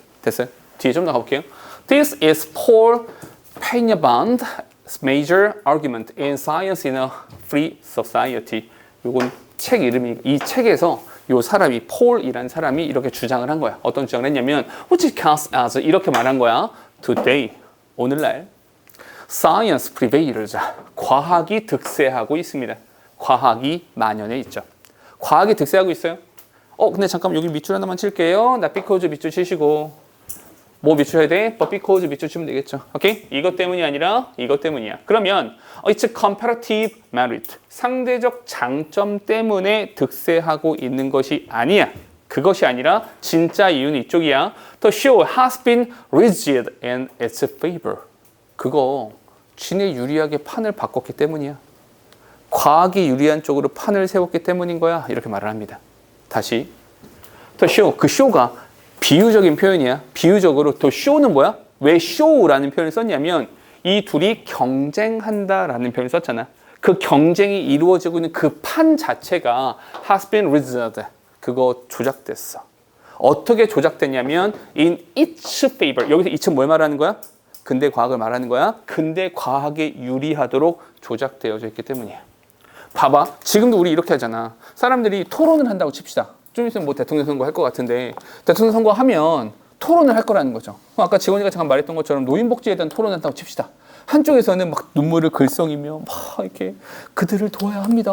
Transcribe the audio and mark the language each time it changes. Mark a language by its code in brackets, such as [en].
[ko] 됐어요? 뒤에 좀 더 가볼게요. [en] This is Paul Feyerabend's major argument in Science in a Free Society. [ko] 요건 책 이름이, 이 책에서 요 사람이, 폴이라는 사람이 이렇게 주장을 한 거야. 어떤 주장을 했냐면, [en] which counts as, [ko] 이렇게 말한 거야. [en] Today, [ko] 오늘날, [en] science prevails. [ko] 과학이 득세하고 있습니다. 과학이 만연해 있죠. 과학이 득세하고 있어요. 근데 잠깐 여기 밑줄 하나만 칠게요. 나 because 밑줄 치시고. 뭐 밑줄 해야 돼? but because 밑줄 치면 되겠죠. 오케이? 이것 때문이 아니라 이것 때문이야. 그러면 [en] it's comparative merit. [ko] 상대적 장점 때문에 득세하고 있는 것이 아니야. 그것이 아니라 진짜 이유는 이쪽이야. [en] The show has been rigid in its favor. [ko] 그거 진에 유리하게 판을 바꿨기 때문이야. 과학이 유리한 쪽으로 판을 세웠기 때문인 거야. 이렇게 말을 합니다. 다시. [en] to show. [ko] 그 show가 비유적인 표현이야. 비유적으로 to show는 뭐야? 왜 show라는 표현을 썼냐면 이 둘이 경쟁한다라는 표현을 썼잖아. 그 경쟁이 이루어지고 있는 그 판 자체가 [en] has been rigged. [ko] 그거 조작됐어. 어떻게 조작됐냐면 [en] in its favor. [ko] 여기서 it은 뭘 말하는 거야? 근대 과학을 말하는 거야. 근대 과학에 유리하도록 조작되어져 있기 때문이야. 봐봐. 지금도 우리 이렇게 하잖아. 사람들이 토론을 한다고 칩시다. 좀 있으면 뭐 대통령 선거 할 것 같은데 대통령 선거 하면 토론을 할 거라는 거죠. 아까 지원이가 잠깐 말했던 것처럼 노인복지에 대한 토론을 한다고 칩시다. 한쪽에서는 막 눈물을 글썽이며 막 이렇게 그들을 도와야 합니다.